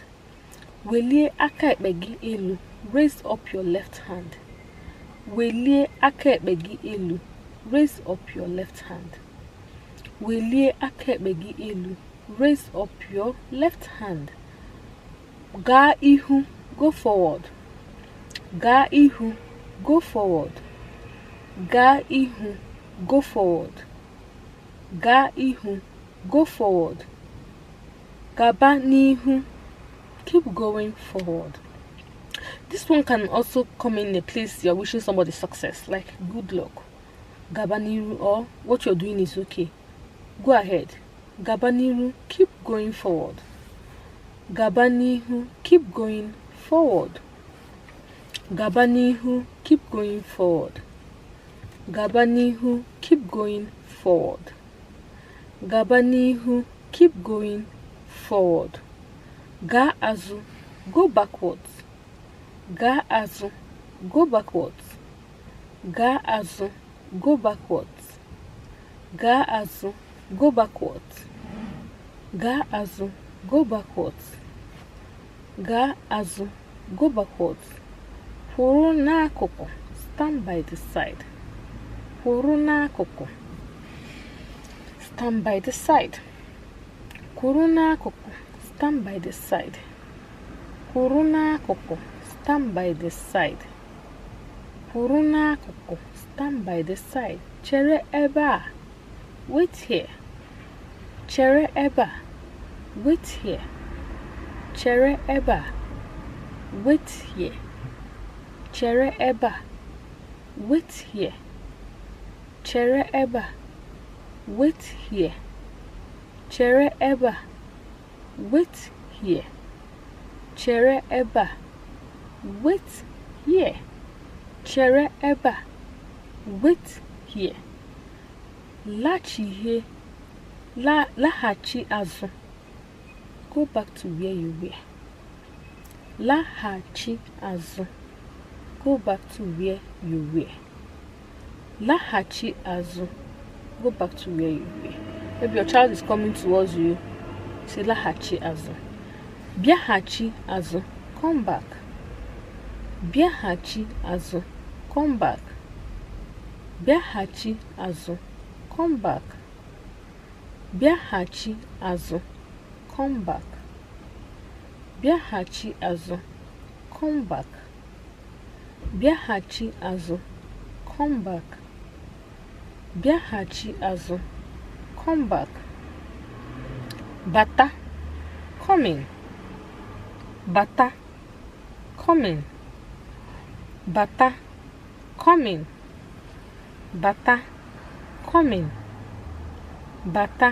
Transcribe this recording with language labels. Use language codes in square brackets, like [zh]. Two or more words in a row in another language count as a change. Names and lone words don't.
[ig] Welie aka ekpe gị elu. [en] Raise up your left hand. [ig] Welie aka ekpe gị elu. [en] Raise up your left hand. [ig] Welie aka ekpe gị elu. [en] Raise up your left hand. [ig] Gaa ihu. [en] Go forward. [ig] Gaa ihu. [en] Go forward. [ig] Gaa ihu. [en] Go forward. [ig] Gaa ihu. [en] Go forward. [ig] Gaba n'ihu. [en] Keep going forward. This one can also come in a place you're wishing somebody success, like good luck. [ig] Gaba n'ihu, [en] or what you're doing is okay. Go ahead. [ig] Gaba n'ihu, [en] keep going forward. [ig] Gaba n'ihu, [en] keep going forward. [ig] Gaba n'ihu, [en] keep going forward. [ig] Gaba n'ihu, [en] keep going forward. [ig] Gaba n'ihu, [en] keep going forward. [ig] Gaa azụ, [en] go backwards. [ig] Gaa azụ, [en] go backwards. [ig] Gaa azụ, [en] go backwards. [ig] Gaa azụ, [en] go backwards. [ig] Gaa azụ, [en] go backwards. [ig] Gaa azụ, [en] go backwards. [ig] Kwụrụ n'akụkụ, [en] stand by the side. [ig] Kwụrụ n'akụkụ, [en] stand by the side. [ig] Kwụrụ n'akụkụ, [en] stand by the side. [ig] Kwụrụ n'akụkụ, [en] stand by the side. [ig] Kwụrụ n'akụkụ, [en] stand by the side. [ig] Chere ebe a, [en] wait here. [ig] Chere ebe a, [en] wait here. [ig] Chere ebe a, [en] wait here. [ig] chere ebe a, [en] wait here. [ig] Chere ebe a, [en] wait here. [ig] Chere ebe a, [en] wait here. [ig] Chere ebe a, [en] wait here. [ig] Chere ebe a, [en] wait here. [ig] Laghachi azụ. [en] Go back to where you were. [ig] Laghachi azụ. [en] Go back to where you were. [ig] Laghachi azụ. [en] Go back to where you were. Maybe your child is coming towards you. [ig] Say laghachi azụ. Bịaghachi azụ. [en] Come back. [ig] Bịaghachi azụ. [en] Come back. [ig] Bịaghachi azụ. [en] Come back. [ig] Bịaghachi azụ. [en] Come back. [ig] Bịaghachi azụ. [en] Come back. [ig] Bịaghachi azụ. [en] Come back. [ig] Bịaghachi azụ. [en] Come back. Bata. Coming. Bata. Coming. Bata. Coming. Bata. Coming. Bata.